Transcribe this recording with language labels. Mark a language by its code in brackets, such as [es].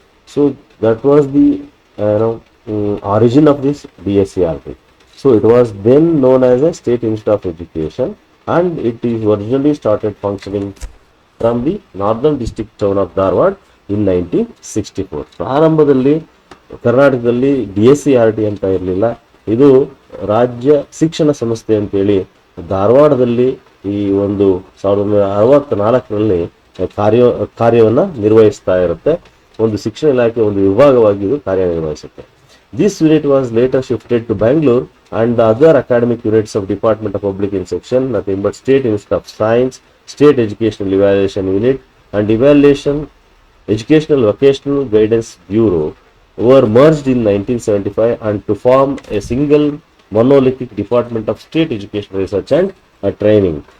[en] So that was the origin of this DSCRT. So it was then known as a State Institute of Education, and it is originally started functioning from the Northern District town of Dharwad in 1964. [kn] ಪ್ರಾರಂಭದಲ್ಲಿ ಕರ್ನಾಟಕದಲ್ಲಿ DSCRT ಅಂತ ಇರಲಿಲ್ಲ, ಇದು ರಾಜ್ಯ ಶಿಕ್ಷಣ ಸಂಸ್ಥೆ ಅಂತೇಳಿ ಧಾರವಾಡದಲ್ಲಿ ಈ ಒಂದು 1964ರಲ್ಲಿ ಕಾರ್ಯವನ್ನು ನಿರ್ವಹಿಸ್ತಾ ಇರುತ್ತೆ. ಒಂದು ಶಿಕ್ಷಣ ಇಲಾಖೆ ಒಂದು ವಿಭಾಗವಾಗಿ ಇದು ಕಾರ್ಯನಿರ್ವಹಿಸುತ್ತೆ. [en] This unit was later shifted to Bangalore, and the other academic units of Department of Public Instruction, nothing but State Institute of Science, State Educational Evaluation Unit, and Educational Vocational Guidance Bureau, were merged in 1975 and to form a single monolithic Department of State Educational Research and Training.